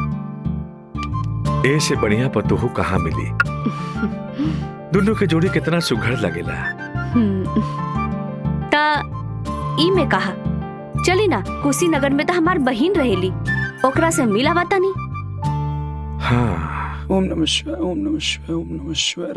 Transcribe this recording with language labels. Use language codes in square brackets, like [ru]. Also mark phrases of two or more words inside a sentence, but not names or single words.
[bho] ए से बढ़िया पतोहू कहाँ मिली। दुन्नू के जोड़ी कितना सुघड़ लगेला। ता ई में कहा चली ना, कुशीनगर में तो हमार बहिन रहेली, ओकरा से मिला बाता नहीं। हाँ। [sa] ओम नमः शिवाय, ओम नमः शिवाय, ओम नमः शिवाय।